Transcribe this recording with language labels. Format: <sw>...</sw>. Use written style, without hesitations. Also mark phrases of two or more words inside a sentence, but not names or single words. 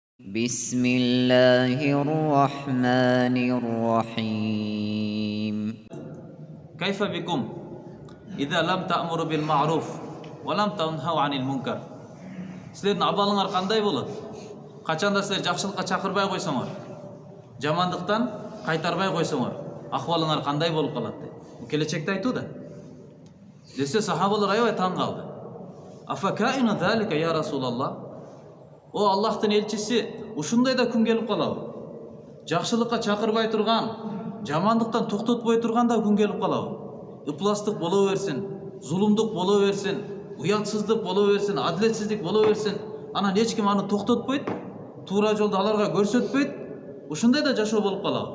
<ar>بسم الله الرحمن الرحيم كيف بكم إذا لم تأمروا بالمعروف ولم تنهوا عن المنكر.</ar> <ky>Силердин абалыңар кандай болот? Качанда силер жакшылыкка чакырбай койсоңор, жамандыктан кайтарбай койсоңор, акыбалыңар кандай болуп калат дейт. Бул келечекти айтууда. Десе сахабалар аябай таң калды.</ky> <ar>أفكائن ذلك يا رسول الله.</ar> <ky>О Аллахтын элчиси, ушундай да күн келип калабы? Жакшылыкка чакырбай турган, жамандыктан токтотпой турган да күн келип калабы? Ыпластык боло берсин, зулумдук боло берсин, уятсыздык боло берсин, адилетсиздик боло берсин, анан эч ким аны токтотпойт, туура жолду аларга көрсөтпөйт, ушундай да жашоо болуп калабы?</ky>